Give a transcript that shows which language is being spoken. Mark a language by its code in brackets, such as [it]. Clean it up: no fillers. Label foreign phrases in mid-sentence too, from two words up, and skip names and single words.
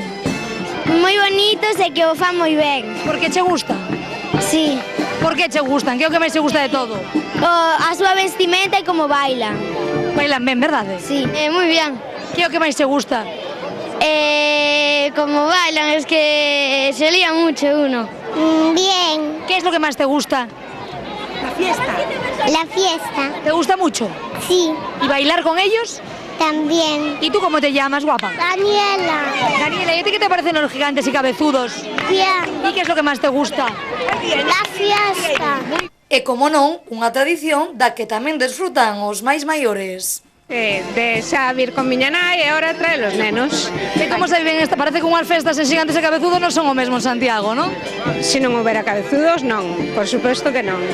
[gl] Moi bonitos e que o fan moi ben. Por que che gusta? Sí. Por que che gustan? Que é o que máis se gusta de todo? A súa vestimenta e como bailan. Bailan ben, verdade? Sí. Moi ben. Que é o que máis se gusta? Como bailan, [es] es que se lía mucho uno. Bien. [gl] Que é lo que máis te gusta? [es] La fiesta. La fiesta. ¿Te gusta mucho? Sí. ¿Y bailar con ellos? También. ¿Y tú cómo te llamas, guapa? Daniela. Daniela, ¿y a ti qué te parecen los gigantes y cabezudos? Bien. ¿Y qué es lo que más te gusta? La fiesta. [gl] E como non, unha tradición da que tamén desfrutan os máis maiores. De xa vir con miña nai e [es] ahora trae los [gl] nenos. E como se viven esta? Parece que unhas festas en xigantes e cabezudos non son o mesmo en Santiago, non? Se non houbera cabezudos, non. Por suposto que non.